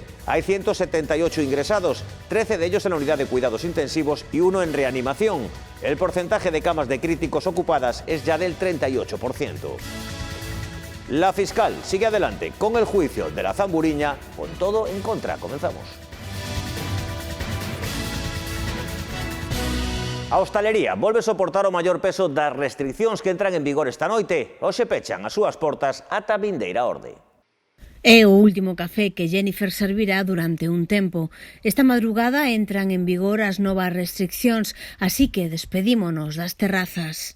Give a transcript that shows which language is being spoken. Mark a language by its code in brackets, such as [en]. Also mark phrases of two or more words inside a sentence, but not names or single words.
[es] Hay 178 ingresados, 13 de ellos en la unidad de cuidados intensivos y 1 en reanimación. El porcentaje de camas de críticos ocupadas es ya del 38%. La fiscal sigue adelante con el juicio de la Zamburiña, con todo en contra. Comenzamos. [gl] A hostalería volve soportar o maior peso das restriccións que entran en vigor esta noite. Hoxe pechan as súas portas ata a vindeira orde. É o último café que Jennifer servirá durante un tempo. Esta madrugada entran en vigor as novas restriccións, así que despedímonos das terrazas.